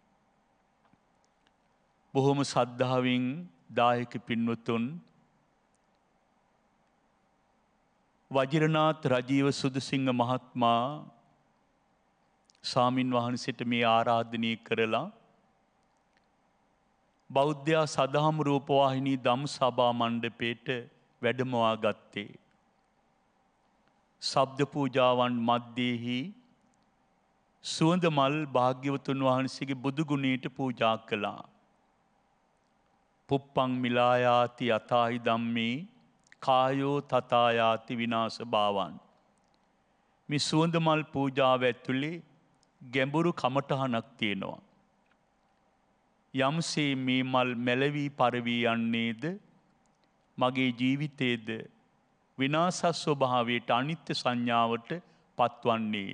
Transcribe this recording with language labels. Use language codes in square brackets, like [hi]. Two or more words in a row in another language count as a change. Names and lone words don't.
[si] බොහොම ශ්‍රද්ධාවෙන් දායක පින්වතුන් වජිරනාත් රජීව සුදුසිංහ මහත්මයා ස්වාමින් වහන්සේට මේ ආරාධනය කරලා බෞද්ධයා සදහම් රූපවාහිනී දම් සභා මණ්ඩපයට වැඩමවා ගත්තේ. ශබ්ද පූජාවන් මැද්දේහි සුවඳ මල් භාග්‍යවතුන් වහන්සේගේ බුදු ගුණයට පූජා කළා. [pi] පුප්පං මිලායාති යතාහි ධම්මේ කායෝ තථායාති විනාශ භාවන්. [si] මේ සුවඳ මල් පූජාව ඇතුලේ ගැඹුරු කමඨහනක් තියෙනවා. යම්සේ මේ මල් මැලවි පරවි යන්නේද මගේ ජීවිතයේද විනාශ ස්වභාවයට අනිත්‍ය සංඥාවට පත්වන්නේය.